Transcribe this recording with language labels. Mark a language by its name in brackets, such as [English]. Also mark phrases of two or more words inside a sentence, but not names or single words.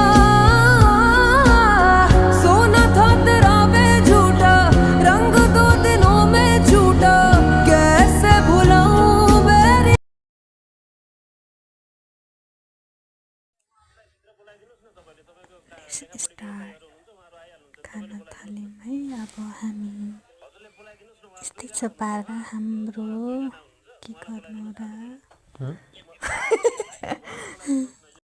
[Hindi] सोना था तेरा वे झूठा, रंग दो दिनों में झूठा, कैसे भुलाऊं बेरी। [Nepali] स्टार्ट खाना थाल्यौँ है। अब हामी यस्तै छ पारा हाम्रो, के गर्नु र।